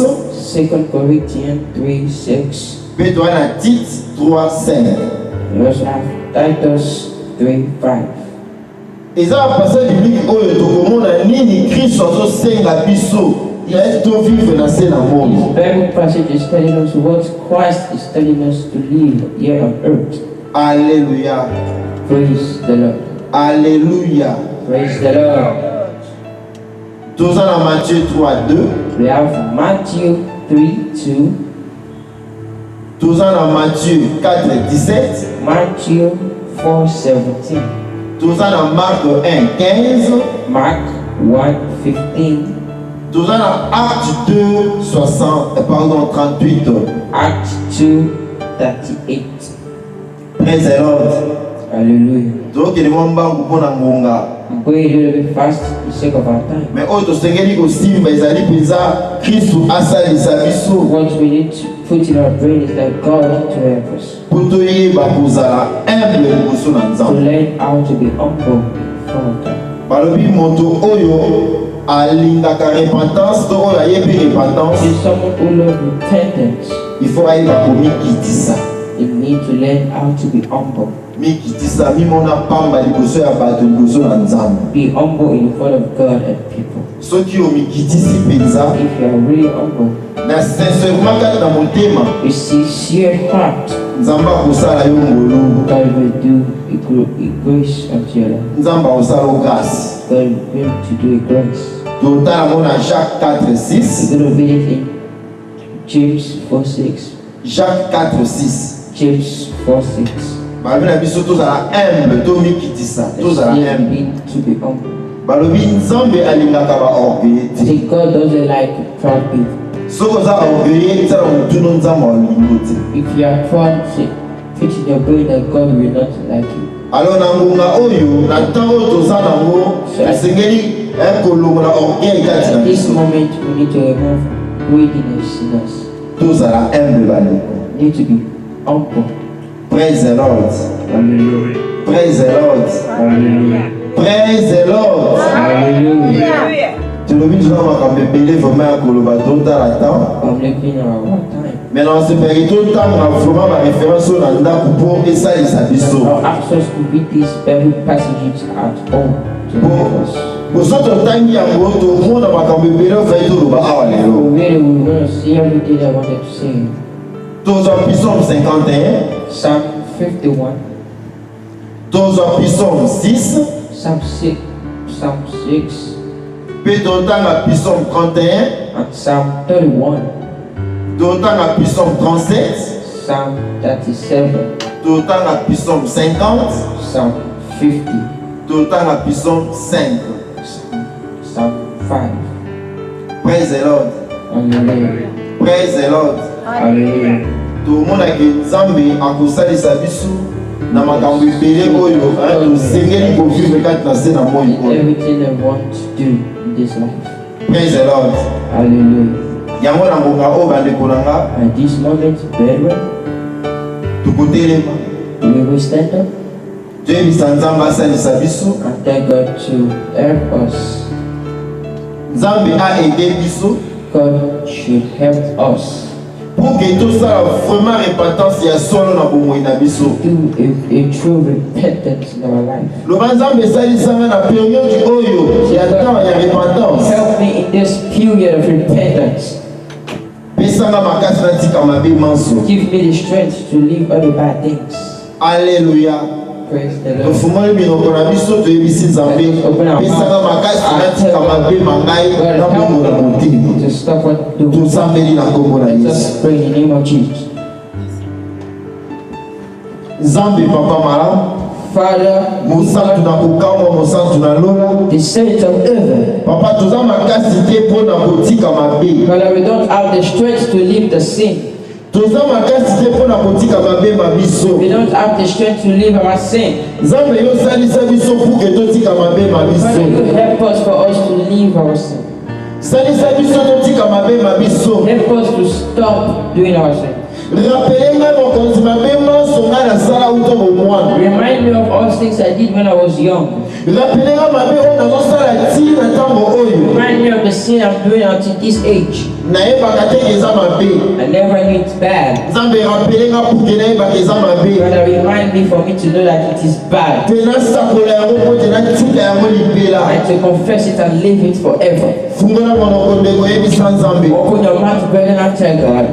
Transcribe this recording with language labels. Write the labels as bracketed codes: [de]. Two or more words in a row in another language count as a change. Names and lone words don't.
[en] 2 Corinthians 3:6. [ln] mpe toza na Tite 3:5 [en] We also have Titus 3:5. [ln] eza [fr] bapassage biblique [ln] oyo tokomona nini Kristo azosenga biso ya tovivre na se na [en] This [ln] mondo. [en] Bible passage is telling us what Christ is telling us to live here on earth. [ln] Alléluia. [en] Praise the Lord. [ln] Alléluia. [en] Praise the Lord. [ln] toza na Matthieu 3:2 [en] We have Matthew 3:2, [ln] toza na Matthieu 4:17 [en] Matthew 4:17, [ln] toza na Marc 1:15 [en] Mark 1:15, [ln] toza na Acte 38 [en] Acts 2:38. Praise the Lord. Hallelujah. [ln] tokende mwa mbangu mpo na ngonga [en] I'm going a little bit fast for the sake of our time. [ln] me oyo tosengeli kosimba ezali mpenza Kristu asalisa biso [en] What we need to put in our brain is that God to help us [ln] mpo toyeba kozala humble liboso na [en] to [ln] Nzambe. [en] learn how to be humble before God. [ln] balobi moto oyo alingaka repentance to oyo ayebi repentance [en] If someone who loves repentance, [fr] il faut [ln] ayeba komikitisa [en] they need to learn how to be humble. [ln] mikitisa mimona pamba liboso ya bato liboso na Nzambe. [en] Be humble in front of God and people. [ln] soki omikitisi mpenza [en] If you are really humble, [ln] na sincèrement kati na motema [en] with sincere heart, [ln] Nzambe akosala yo ngolu, [en] God will do a grace unto your life. [ln] Nzambe akosala yo grâce. [en] God will bring to do a grace. [ln] totala ngo na Jacques 4:6 [en] We're going to read it in James 4:6. [ln] Jacques 4:6 [en] James 4:6. [ln] balobi na biso tozala humble tomikitisa tozala [en] Still [ln] humble. [en] need to be humble. [ln] balobi Nzambe alingaka baorgueilleux te. [en] See, God doesn't like proud people. [ln] soki oza orgueilleux tala motuno Nzambe alingo te. [en] If you are proud, put in your brain that God will not like you. [ln] alors na ngonga oyo na ntango oyo toza nango esengeli kolongola orgueil kati na [en] At this [ln] biso [en] moment, we need to remove greediness in us. [ln] tozala humble bandeko. [en] We need to be humble. Praise the Lord. Hallelujah. Praise the Lord. Hallelujah. Praise the Lord. Hallelujah. [ln] tolobi toza makambo ebele vraiment ya koloba totala temps [en] I'm looking at our time. [ln] mais na osepeli totanga vraiment baréférence oyo na ndako mpo esalisa biso [en] Our access to read these Bible passages at home to help us. [ln] boso totangi yango tomona makambo ebele ofai toloba awa [en] So [ln] lelo [en] really, we're going to see everything I wanted to say. [ln] tozwa psaume 51 [en] Psalm 51, [ln] tozwa psaume 6 [en] Psalm 6, Psalm 6, [ln] mpe totanga psaume 31 [en] and Psalm 31, [ln] totanga psaume 37 [en] Psalm 37, [ln] totanga psaume 50 [en] Psalm 50, [ln] totanga psaume 5. [en] Psalm 5. Praise the Lord. Hallelujah. Praise the Lord. Hallelujah. [ln] tomonaki Nzambe akosalisa biso na makambo ebele oyo tosengeli kovivre kati na se na moi oyo. [en] Everything I want to do in this life. Praise the Lord. Hallelujah. [ln] yango na ngonga oyo bandeko na nga [en] At this moment, brethren, [ln] tokotelema [en] we will stand up [ln] toyebisa Nzambe asalisa biso. [en] and thank God to help us. [ln] Nzambe aede biso [en] God should help us [fr] pour que tout ça vraiment [ln] repentance ya solo na bomoi na biso. [en] Do a true repentance in our life. [ln] Le banzambe salisanga na période oyo ya temps ya repentance. [en] Help me in this period of repentance. [ln] Pesanga makasi na tika mabe manso. [en] Give me the strength to leave all the bad things. [ln] Alléluia. [en] Praise the Lord. [ln] Tofungoli minoko na biso toyebisi Nzambe. Pesanga makasi na tika mabe mangai na bongo na motema. [en] To stop what do. [ln] Tozambeli na kombo na Yesu. [en] Just pray in the name of Jesus. [ln] Nzambe papa malamu. [en] Father, [ln] Mosantu na kokama mosantu na lola. [en] the saints of heaven. [ln] Papa toza makasi te mpona kotika mabe. [en] Father, we don't have the strength to leave the sin. [ln] Toza makasi te mpona kotika mabe mabiso. [en] We don't have the strength to leave our sin. [ln] Nzambe yo salisa biso [fr] pour que [ln] totika mabe [en] Father, you [ln] mabiso. [en] help us for us to leave our sin. [ln] Salisa biso totika mabe mabiso. [en] Help us to stop doing our sin. [ln] Rappelez nga mokonzi mabe manso nga nasala uto bomwana. [en] Remind me of all things I did when I was young. [ln] Rappelez nga mabe oyo nazosala ti na ntango oyo. [en] Remind me of the sin I'm doing until this age. [ln] Nayebaka te eza mabe. [en] I never knew it's bad. [ln] Nzambe rappelez nga [fr] pour que [ln] nayebaka eza mabe. [en] Father, remind me for me to know that it is bad. [ln] Te nasakola yango mpo te natika yango libela. [en] And to confess it and live it forever. [ln] Fungola monoko ndeko oyebisa Nzambe. [en] Open your mouth, brother, and tell God.